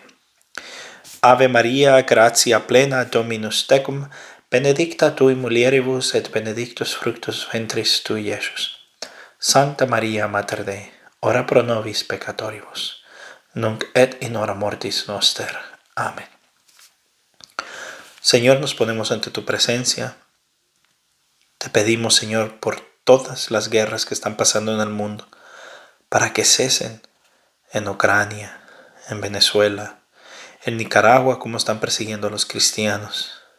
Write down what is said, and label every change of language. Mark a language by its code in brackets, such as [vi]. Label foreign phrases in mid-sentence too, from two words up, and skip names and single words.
[la] Ave Maria, gratia plena, Dominus tecum, benedicta tui mulieribus, et benedictus fructus ventris tui, Iesus. Sancta Maria, Mater Dei, ora pro nobis peccatoribus, nunc et in hora mortis noster. Amén. [es] Señor, nos ponemos ante tu presencia. Te pedimos, Señor, por todas las guerras que están pasando en el mundo, para que cesen en Ucrania, en Venezuela, en Nicaragua, como están persiguiendo a los cristianos.